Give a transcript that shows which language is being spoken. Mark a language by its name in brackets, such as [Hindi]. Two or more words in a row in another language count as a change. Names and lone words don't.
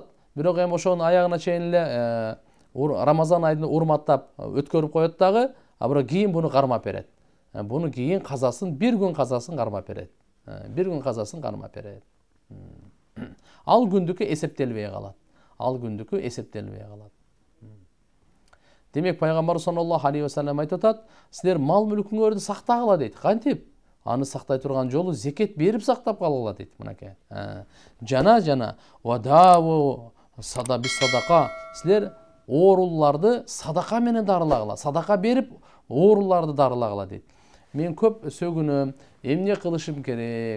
[Kyrgyz] Бирок эми ошонун аягына чейин эле Рамазан айын урматтап өткөрүп коет дагы, бирок кийин буну кармап берет. Буну кийин казасын, бир күн казасын кармап берет. Ал күндүкү эсептелбей калат. Демек пайгамбар [Arabic] صلى الله عليه وسلم [Kyrgyz] айтып атат, силер мал мүлкүңөрдү сактагыла дейт. Кантип? Аны сактай турган жолу зекет берип сактап калгыла дейт. Мынакей. Жана [Arabic] وداووا صدقة. [Kyrgyz] Силер ооруларды садака менен дарылагыла. Садака берип ооруларды дарылагыла дейт. Мен көп сөгүнөм, эмне кылышым керек?